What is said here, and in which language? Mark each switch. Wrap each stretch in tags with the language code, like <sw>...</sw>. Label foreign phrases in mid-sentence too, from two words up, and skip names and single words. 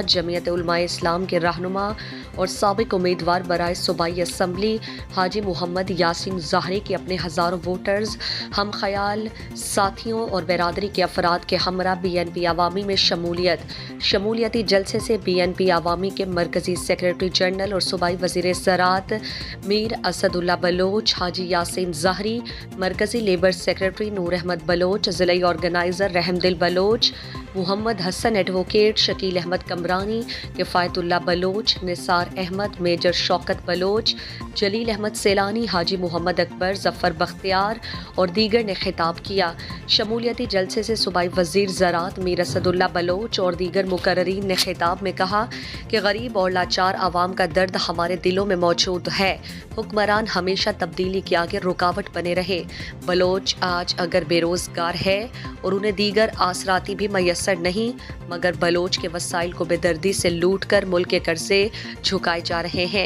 <ur>جمعیت علمائے اسلام کے رہنما اور سابق امیدوار برائے صوبائی اسمبلی حاجی محمد یاسین زہری کے اپنے ہزاروں ووٹرز، ہم خیال ساتھیوں اور برادری کے افراد کے ہمراہ BNP عوامی میں شمولیتی جلسے سے BNP عوامی کے مرکزی سیکرٹری جنرل اور صوبائی وزیر زراعت میر اسد اللہ بلوچ، حاجی یاسین زہری، مرکزی لیبر سیکرٹری نور احمد بلوچ، ضلعی آرگنائزر رحمدل بلوچ، محمد حسن ایڈووکیٹ، شکیل احمد کمرانی، کفایت اللہ بلوچ، نثار احمد، میجر شوکت بلوچ، جلیل احمد سیلانی، حاجی محمد اکبر، ظفر بختیار اور دیگر نے خطاب کیا. شمولیتی جلسے سے صوبائی وزیر زراعت میر اسد اللہ بلوچ اور دیگر مقررین نے خطاب میں کہا کہ غریب اور لاچار عوام کا درد ہمارے دلوں میں موجود ہے. حکمران ہمیشہ تبدیلی کے آگے رکاوٹ بنے رہے. بلوچ آج اگر بے روزگار ہے اور انہیں دیگر آسراتی بھی میسر نہیں، مگر بلوچ کے وسائل کو بے دردی سے لوٹ کر ملک کے قرضے جھکائے جا رہے ہیں.</ur>